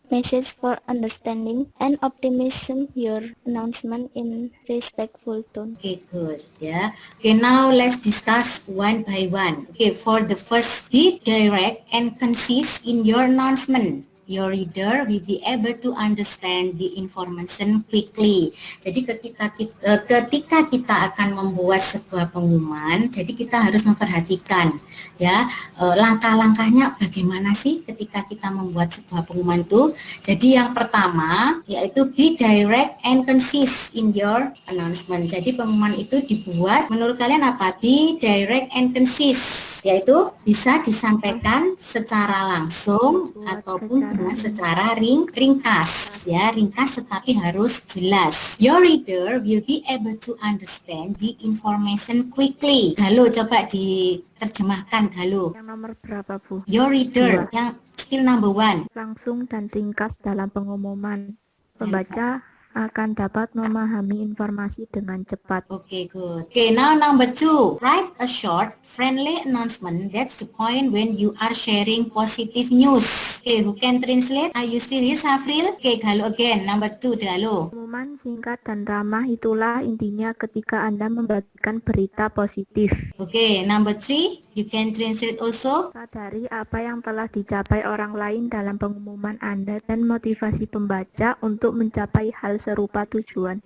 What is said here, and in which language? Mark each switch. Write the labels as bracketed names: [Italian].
[English] message for understanding and optimism your announcement in respectful tone. Okay, good. Yeah. Okay, now let's discuss one by one. Okay, for the first, be direct and concise in your announcement. Your reader will be able to understand the information quickly. [Indonesian] Jadi ketika kita akan membuat sebuah pengumuman, jadi kita harus memperhatikan ya langkah-langkahnya bagaimana sih ketika kita membuat sebuah pengumuman itu. Jadi yang pertama yaitu [English] be direct and concise in your announcement. [Indonesian] Jadi pengumuman itu dibuat menurut kalian apa? [English] Be direct and concise, [Indonesian] yaitu bisa disampaikan secara langsung ataupun dengan secara ringkas ya, ringkas tetapi harus jelas. [English] Your reader will be able to understand the information quickly. [Indonesian] Halo, coba diterjemahkan Halo. Yang nomor berapa, Bu? [English] Your reader yang still number one. [Indonesian] Langsung dan ringkas dalam pengumuman. Pembaca akan dapat memahami informasi dengan cepat. [English] Okay, good. Okay, now number two. Write a short, friendly announcement. That's the point when you are sharing positive news. Okay, who can translate? Are you still here, Safril? Okay, Halo again. Number two, Halo. [Indonesian] Pengumuman singkat dan ramah itulah intinya ketika Anda membagikan berita positif. [English] Okay, number three. You can translate also. [Indonesian] Sadari apa yang telah dicapai orang lain dalam pengumuman Anda dan motivasi pembaca untuk mencapai hal serupa tujuan.